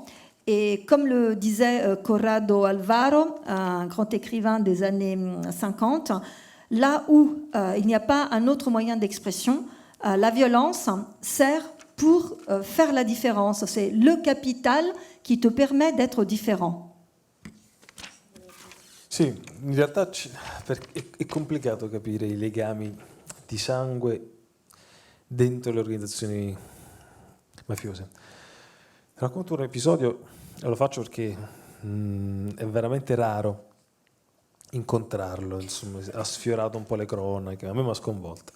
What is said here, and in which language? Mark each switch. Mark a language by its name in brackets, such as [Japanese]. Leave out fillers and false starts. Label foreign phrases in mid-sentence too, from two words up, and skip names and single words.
[French] Et comme le disait Corrado Alvaro, un grand écrivain des années 50, là où il n'y a pas un autre moyen d'expression, la violence sert pour faire la différence. C'est le capital qui te permet d'être différent. [Italian] Sì, in realtà è complicato capire i legami di sangue dentro le organizzazioni mafiose. Racconto un episodio, e lo faccio perché è veramente raro incontrarlo, insomma, ha sfiorato un po' le cronache, a me mi ha sconvolto.